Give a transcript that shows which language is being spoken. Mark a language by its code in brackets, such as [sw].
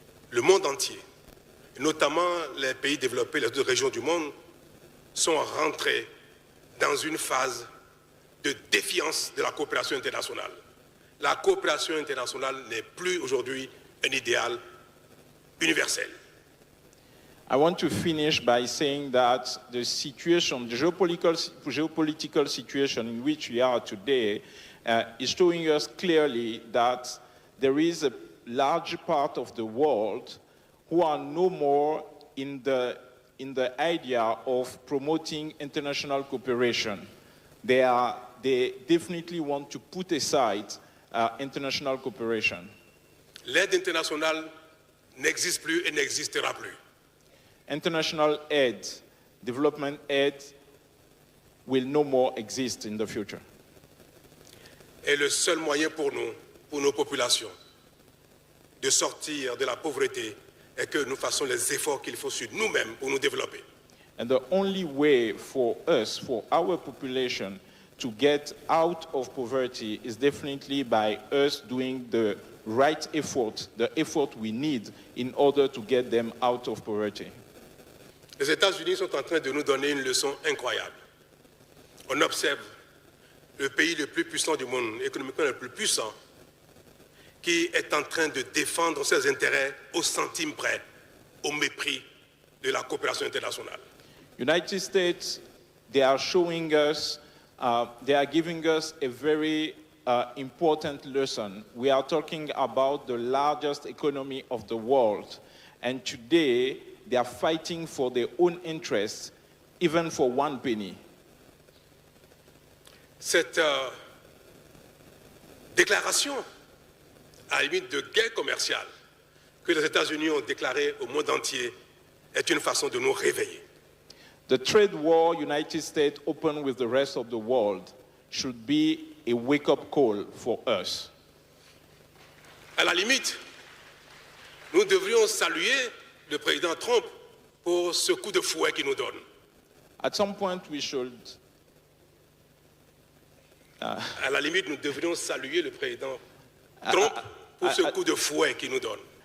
[fr] Le monde entier, notamment les pays développés, les autres régions du monde, sont rentrés dans une phase de défiance de la coopération internationale. La coopération internationale n'est plus aujourd'hui un idéal universel. [en] I want to finish by saying that the situation, the geopolitical situation in which we are today is showing us clearly that there is a large part of the world who are no more in the idea of promoting international cooperation. They definitely want to put aside international cooperation. [fr] L'aide internationale n'existe plus et n'existera plus. [en] International aid, development aid, will no more exist in the future. [fr] Et le seul moyen pour nous, pour nos populations, de sortir de la pauvreté est que nous fassions les efforts qu'il faut sur nous-mêmes pour nous développer. [en] And the only way for us, for our population, to get out of poverty is definitely by us doing the right effort, the effort we need in order to get them out of poverty. [fr] Les États-Unis sont en train de nous donner une leçon incroyable. On observe le pays le plus puissant du monde, économiquement le plus puissant, qui est en train de défendre ses intérêts au centime près, au mépris de la coopération internationale. [en] United States, they are showing us, they are giving us a very important lesson. We are talking about the largest economy of the world, and today they are fighting for their own interests, even for one penny. [fr] Cette déclaration, à la limite de guerre commerciale, que les États-Unis ont déclarée au monde entier, est une façon de nous réveiller. [en] The trade war United States opened with the rest of the world should be a wake-up call for us. [fr] À la limite, nous devrions saluer le président Trump pour ce coup de fouet qu'il nous donne. [en] At some point, we should. [fr] À la limite, nous devrions saluer le président Trump pour ce coup de fouet qu'il nous donne.